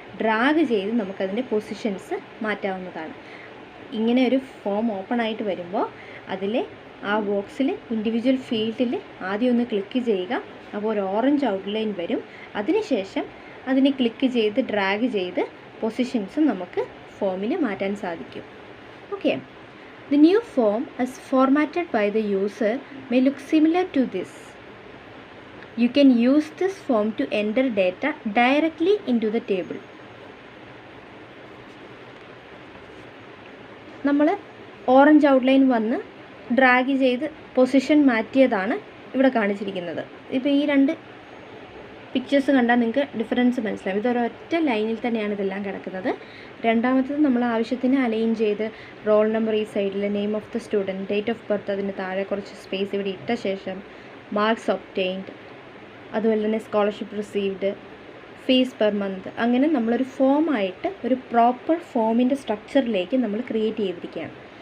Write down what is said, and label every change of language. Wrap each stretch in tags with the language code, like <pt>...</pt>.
<ml>Drag ചെയ്ത് നമുക്കതിൻ്റെ positions മാറ്റാവുന്നതാണ്. ഇങ്ങനെ ഒരു ഫോം ഓപ്പൺ ആയിട്ട് വരുമ്പോൾ അതിൽ ആ ബോക്സിൽ ഇൻഡിവിജ്വൽ ഫീൽഡിൽ ആദ്യം ഒന്ന് ക്ലിക്ക് ചെയ്യുക. അപ്പോൾ ഒരു ഓറഞ്ച് ഔട്ട്ലൈൻ വരും. അതിനുശേഷം അതിനെ ക്ലിക്ക് ചെയ്ത് ഡ്രാഗ് ചെയ്ത് പൊസിഷൻസ് നമുക്ക് ഫോമിൽ മാറ്റാൻ സാധിക്കും.</ml> <en>Okay, the new form as formatted by the user may look similar to this. You can use this form to enter data directly into the table.</en> <ml>നമ്മൾ ഓറഞ്ച് ഔട്ട്ലൈൻ വന്ന് drag ചെയ്ത് position മാറ്റിയതാണ് ഇവിടെ കാണിച്ചിരിക്കുന്നത്. ഇപ്പോൾ ഈ രണ്ട് പിക്ചേഴ്സ് കണ്ടാൽ നിങ്ങൾക്ക് ഡിഫറൻസ് മനസ്സിലാവും. ഇതൊരൊറ്റ ലൈനിൽ തന്നെയാണ് ഇതെല്ലാം കിടക്കുന്നത്. രണ്ടാമത്തത് നമ്മൾ ആവശ്യത്തിന് അലൈൻ ചെയ്ത് റോൾ നമ്പർ ഈ സൈഡിൽ, name of the student, date of birth അതിന് താഴെ കുറച്ച് സ്പേസ് ഇവിടെ ഇട്ട ശേഷം മാർക്സ് ഒബ്റ്റെയിൻഡ്, അതുപോലെ തന്നെ scholarship received, fees per month, അങ്ങനെ നമ്മളൊരു ഫോമായിട്ട് ഒരു പ്രോപ്പർ ഫോമിൻ്റെ സ്ട്രക്ചറിലേക്ക് നമ്മൾ ക്രിയേറ്റ് ചെയ്തിരിക്കുകയാണ്.</ml>